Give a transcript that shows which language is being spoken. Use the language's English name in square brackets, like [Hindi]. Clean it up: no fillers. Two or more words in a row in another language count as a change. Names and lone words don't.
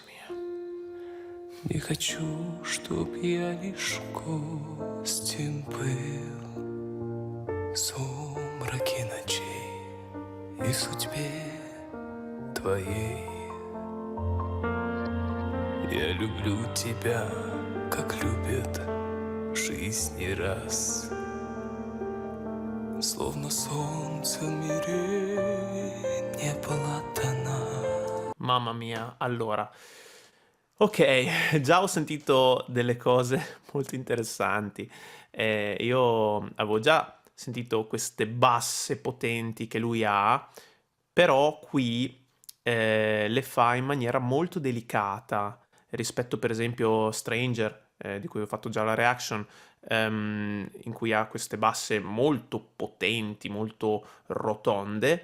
[Russian] Не хочу, чтоб я лишь гостем был в сумраке ночей и судьбе твоей. Я люблю тебя, как любят в жизни раз. Словно солнце в мире не было дано. [Italian] Mamma mia, allora. Ok, già ho sentito delle cose molto interessanti. Io avevo già sentito queste basse potenti che lui ha, però qui le fa in maniera molto delicata rispetto per esempio Stranger, di cui ho fatto già la reaction, in cui ha queste basse molto potenti, molto rotonde.